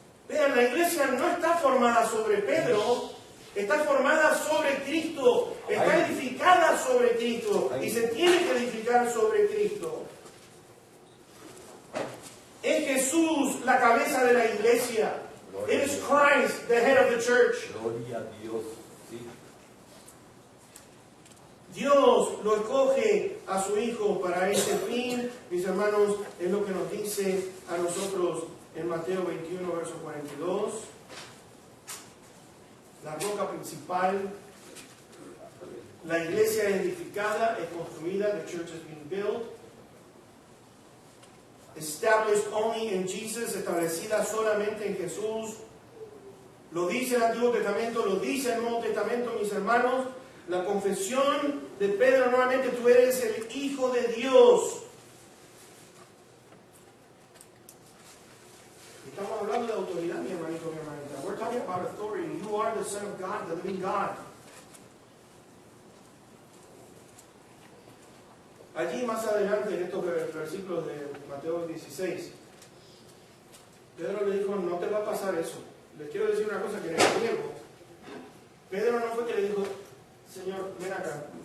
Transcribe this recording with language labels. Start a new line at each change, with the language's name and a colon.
Spanish: Vean, la iglesia no está formada sobre Pedro, está formada sobre Cristo, está edificada sobre Cristo y se tiene que edificar sobre Cristo. Es Jesús la cabeza de la iglesia.
English: It is Christ, the head of the church.
Spanish: Gloria a Dios. Sí. Dios lo escoge a su Hijo para este fin, mis hermanos, es lo que nos dice a nosotros en Mateo 21, verso 42. La roca principal, la iglesia es edificada, es construida,
English: the church is being built. Established only in Jesus,
Spanish: establecida solamente en Jesús. Lo dice el Antiguo Testamento, lo dice el Nuevo Testamento, mis hermanos. La confesión de Pedro, nuevamente, tú eres el Hijo de Dios. Estamos hablando de autoridad, mi hermanito, mi hermanita.
English: We're talking about authority. You are the Son of God, the living God.
Spanish: Allí más adelante, en estos versículos de Mateo 16, Pedro le dijo, no te va a pasar eso. Les quiero decir una cosa, que en el griego, Pedro no fue que le dijo, Señor, ven acá.